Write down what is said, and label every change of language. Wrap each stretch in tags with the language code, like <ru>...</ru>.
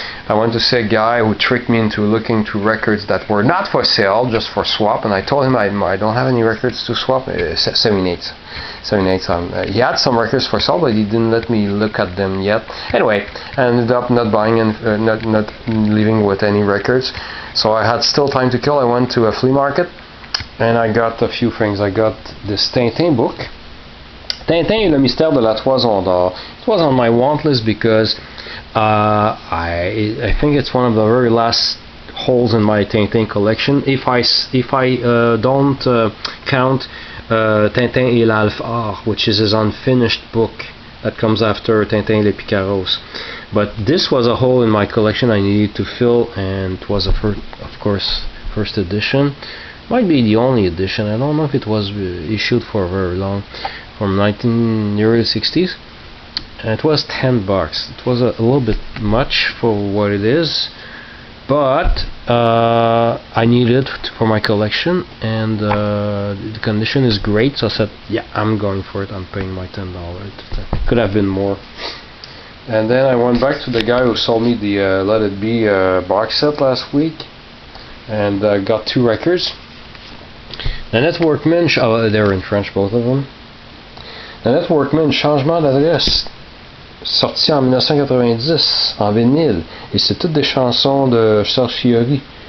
<en>I went to see a guy who tricked me into looking to records that were not for sale, just for swap. And I told him I don't have any records to swap. 78. He had some records for sale, but he didn't let me look at them yet. Anyway, I ended up not buying and not leaving with any records. So I had still time to kill. I went to a flea market. And I got a few things. I got this Tintin book. Tintin et le mystère de la Toison d'Or. It was on my want list because I think it's one of the very last holes in my Tintin collection. If I don't count Tintin et l'Alphard, which is his unfinished book that comes after Tintin et les Picaros. But this was a hole in my collection I needed to fill, and it was of course first edition. Might be the only edition. I don't know if it was issued for very long, from early 60s. And it was $10. It was a little bit much for what it is, but I needed it for my collection, and the condition is great. So I said, yeah, I'm going for it. I'm paying my $10. It could have been more. And then I went back to the guy who sold me the Let It Be box set last week, and got 2 records. Nanette Workman, they're in French, both of them.</en> <fr>Nanette Workman, Changement d'adresse, sorti en 1990 en vinyle, et c'est toutes des chansons de Serge Fiori.</fr>